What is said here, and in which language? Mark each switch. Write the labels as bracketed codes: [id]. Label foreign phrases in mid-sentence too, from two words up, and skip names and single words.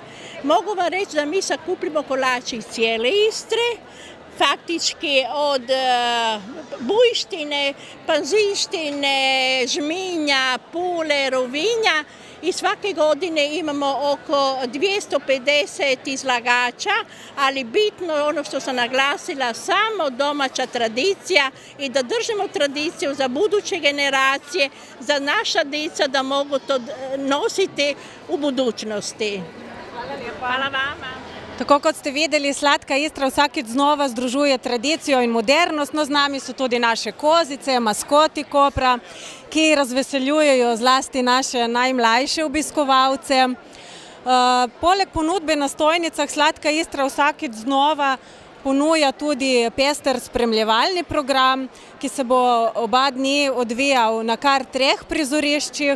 [hr] Mogu vam reći da mi sakupljamo kolače iz cijele Istre, faktički od Bujštine, Panzištine, Žminja, Pule, Rovinja i svake godine imamo oko 250 izlagača, ali bitno ono što sam naglasila, samo domaća tradicija i da držimo tradiciju za buduće generacije, za naša djeca da mogu to nositi u budućnosti. Hvala lijepa. Hvala vama. [sl] Tako kot ste videli, Sladka Istra vsakič znova združuje tradicijo in modernost, no z nami so tudi naše kozice, maskoti Kopra, ki razveseljujejo zlasti naše najmlajše obiskovalce. Poleg ponudbe na stojnicah Sladka Istra vsakič znova ponuja tudi pester spremljevalni program, ki se bo oba dni odvijal na kar 3 prizoriščih.